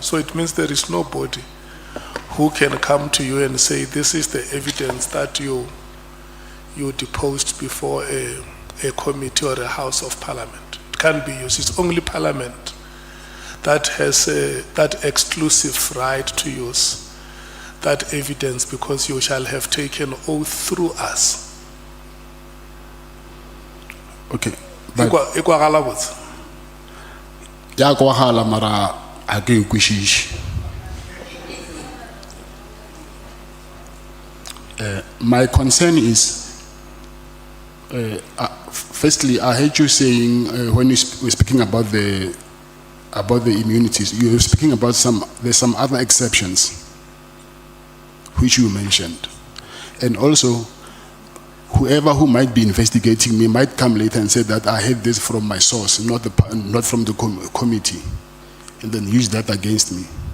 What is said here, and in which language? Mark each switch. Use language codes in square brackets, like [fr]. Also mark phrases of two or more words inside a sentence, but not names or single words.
[en] So it means there is nobody who can come to you and say, this is the evidence that you deposed before a committee or a House of Parliament. It can't be used. It's only Parliament that has that exclusive right to use that evidence, because you shall have taken oath through us. Okay. Ya kwa hala mara ake kwishishi. My concern is, firstly, I heard you saying when you were speaking about the immunities, you were speaking about there's some other exceptions which you mentioned, and also whoever who might be investigating me might come later and say that I had this from my source, not from the committee, and then use that against me.